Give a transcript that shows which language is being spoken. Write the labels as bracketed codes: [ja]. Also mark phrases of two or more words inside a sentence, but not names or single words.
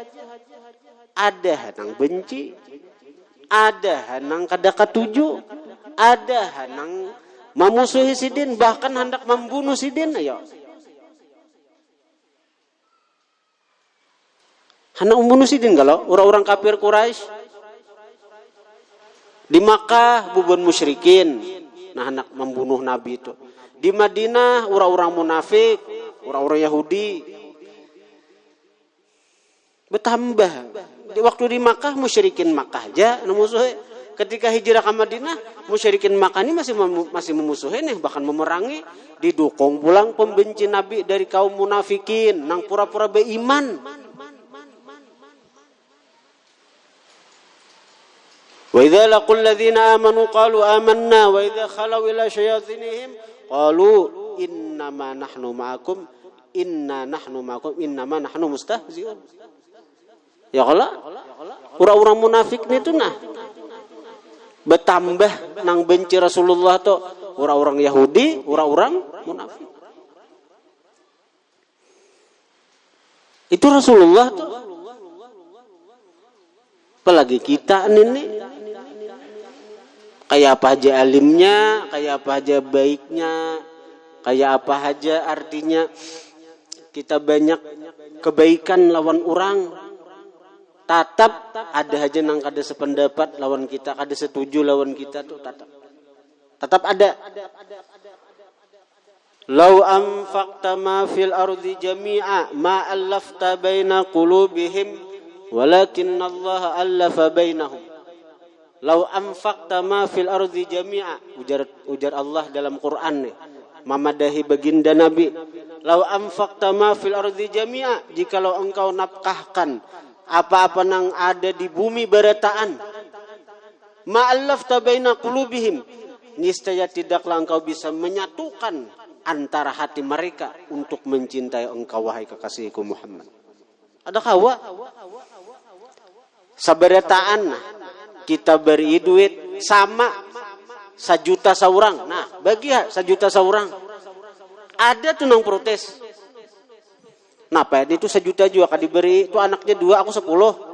[bjn] Ada hanang benci, ada hanang kada katuju, ada hanang memusuhi sidin, bahkan hendak membunuh sidin. Ayo, hendak membunuh sidin kalau orang-orang kafir Quraisy di Makkah bubun musyrikin, nah hendak membunuh Nabi itu. [id] Di Madinah orang-orang munafik, orang-orang Yahudi bertambah. Di waktu di Makkah musyrikin Makkah aja musuhi. Ketika hijrah ke Madinah musyrikin Makkah ini masih memusuhi nih, bahkan memerangi. [bjn] Didukung pulang pembenci Nabi dari kaum munafikin nang pura-pura beriman. [ar] وإذا لقوا الذين آمنوا قالوا آمنا وإذا خلوا إلى شياطينهم قالوا إنما نحن معكم إنما نحن مستهزئون. [bjn] Ya kalau orang-orang munafik itu nah bertambah nang benci Rasulullah tuh orang-orang Yahudi, orang-orang munafik. Itu Rasulullah tuh. Apalagi kita ini kayak apa aja alimnya, kayak apa aja baiknya, kayak apa aja artinya kita banyak kebaikan lawan orang. Tatap ada aja nang kada sependapat lawan kita, kada setuju lawan kita tuh tatap ada. [ar] لو أنفقت ما في الأرض جميعا ما ألفت بين قلوبهم ولكن الله ألف بينهم. لو أنفقت ما في الأرض جميعا, [bjn] ujar Allah dalam Quran nih, memadahi baginda Nabi. [ar] لو أنفقت ما في الأرض جميعا, [bjn] jikalau engkau nafkahkan apa-apa nang ada di bumi berataan, [ar] ما ألفت بين قلوبهم, [id] niscaya tidaklah engkau bisa menyatukan antara hati mereka untuk mencintai engkau wahai kekasihku Muhammad. [bjn] Ada kawa saberataan kita beri duit sama 1 juta saurang. Nah, bagi 1 juta saurang. Ada tuh nang protes. Napa itu 1 juta juga kan diberi, itu anaknya 2, aku 10.